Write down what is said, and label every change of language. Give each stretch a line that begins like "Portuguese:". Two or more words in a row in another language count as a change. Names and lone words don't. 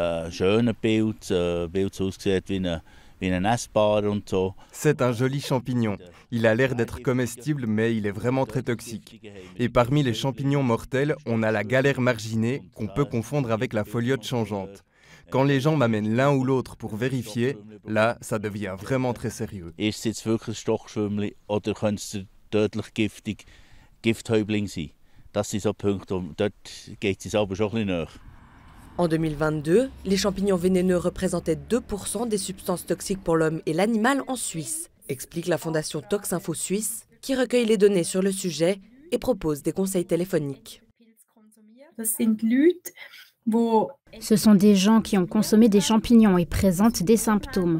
French: C'est un joli champignon. Il a l'air d'être comestible, mais il est vraiment très toxique. Et parmi les champignons mortels, on a la galère marginée qu'on peut confondre avec la foliote changeante. Quand les gens m'amènent l'un ou l'autre pour vérifier, là, ça devient vraiment très sérieux.
German: Tödlich giftig, Gifthäubling sein. Das sind so Punkte, dort geht es aber schon ein bisschen näher.
French: En 2022, les champignons vénéneux représentaient 2% des substances toxiques pour l'homme et l'animal en Suisse, explique la fondation Toxinfo Suisse, qui recueille les données sur le sujet et propose des conseils téléphoniques. Ce sont des gens qui ont consommé des champignons et présentent des symptômes.